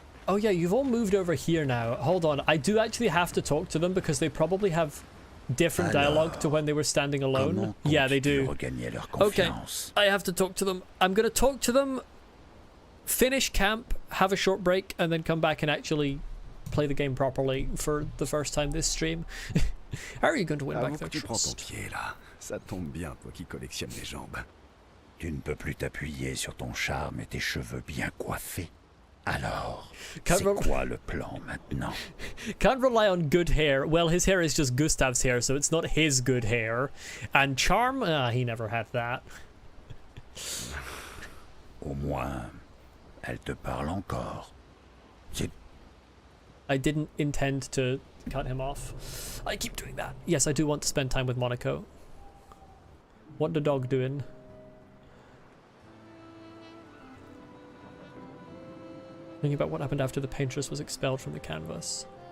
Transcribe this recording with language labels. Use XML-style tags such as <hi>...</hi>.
<en>Oh yeah, you've all moved over here now. Hold on, I do actually have to talk to them because they probably have different dialogue to when they were standing alone. Yeah, they do. Okay, I have to talk to them. I'm gonna talk to them, finish camp, have a short break, and then come back and actually play the game properly for the first time this stream. How are you going to win back their trust?</en> <fr>Ça tombe bien, toi qui collectionnes les jambes. Tu ne peux plus t'appuyer sur ton charme et tes cheveux bien coiffés. Alors,</fr> <en>Can't</en> <fr>c'est quoi le plan maintenant?</fr> <en>Can't rely on good hair. Well, his hair is just Gustav's hair, so it's not his good hair. And charm? He never had that.</en> <fr>Au moins, elle te parle encore.</fr> <en>I didn't intend to cut him off. I keep doing that. Yes, I do want to spend time with Monaco. What the dog doing? Thinking about what happened after the paintress was expelled from the canvas.</en>